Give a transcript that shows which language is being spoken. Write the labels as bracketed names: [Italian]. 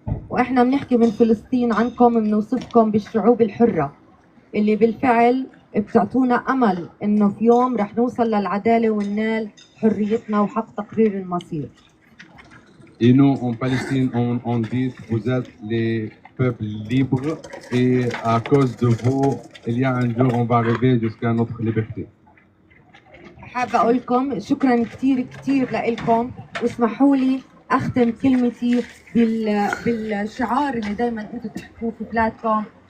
[Arabic] وإحنا بنحكي من فلسطين عنكم بنوصفكم بالشعوب الحرة اللي بالفعل بتعطونا أمل إنه في يوم رح نوصل للعدالة وننال حريتنا وحق تقرير المصير. [French] Et nous, en Palestine, on dit que vous êtes les peuples libres et à cause de vous, il y a un jour on va arriver jusqu'à notre liberté. [Arabic] حابة أقول لكم شكراً كتير لإلكم واسمحوا لي أختم كلمتي بالشعار اللي دايماً أنتم تحكوه في بلادكم.